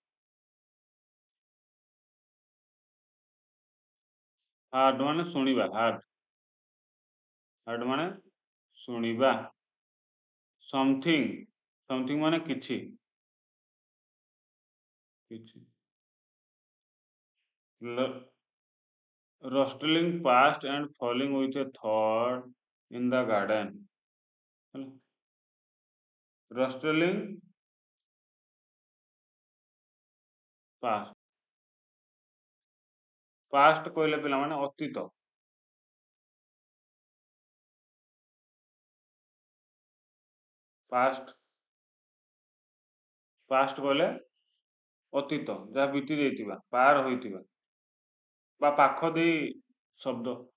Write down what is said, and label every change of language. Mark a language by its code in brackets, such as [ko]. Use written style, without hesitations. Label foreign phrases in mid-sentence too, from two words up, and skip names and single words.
[or] ହାର୍ଡ ମାନେ ଶୁଣିବା, ହାର୍ଡ। ହାର୍ଡ ମାନେ ଶୁଣିବା। [en] something, something [or] ମାନେ କିଛି। କିଛି। [en] Rustling past and falling with a thought in the garden. Rustling past. [or] Past କହିଲେ ପିଲାମାନେ ଅତୀତ। [en] Past, past [or] କହିଲେ ଅତୀତ, ଯାହା ବିତି ଯାଇଥିବା, ପାର ହୋଇଥିବା ବା ପାଖ ଦେଇ ଶବ୍ଦ।